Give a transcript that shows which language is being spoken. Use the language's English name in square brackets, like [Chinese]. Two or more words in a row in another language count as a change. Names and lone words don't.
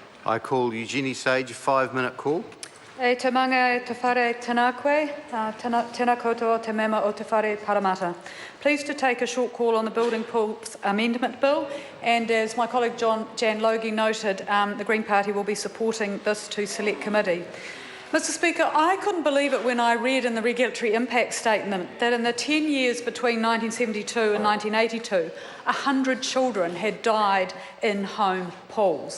[English] I call Eugenie Sage, 5-minute call. [Māori] E te manga te whare tēnā koe, tēnā koutoa te mema o te whare Paramata. [English] Pleased to take a short call on the Building Pools Amendment Bill, and as my colleague Jan Logie noted, the Green Party will be supporting this to Select Committee. Mr Speaker, I couldn't believe it when I read in the Regulatory Impact Statement that in the 10 years between 1972 and 1982, 100 children had died in home pools.